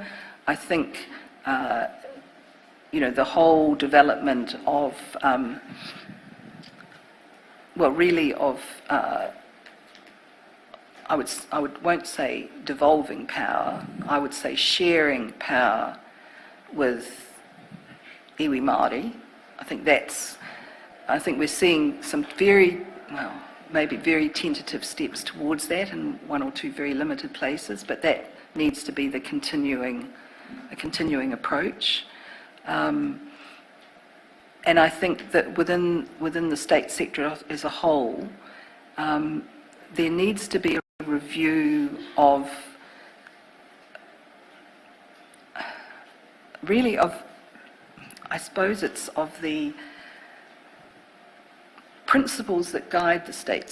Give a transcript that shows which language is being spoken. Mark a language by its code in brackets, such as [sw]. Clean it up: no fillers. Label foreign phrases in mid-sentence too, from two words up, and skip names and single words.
[en] I think, the whole development of, I won't say devolving power, I would say sharing power with [mi] iwi Māori. [en] I think we're seeing some maybe very tentative steps towards that in one or two very limited places, but that needs to be a continuing approach. And I think that within the state sector as a whole, there needs to be a review of the principles that guide the state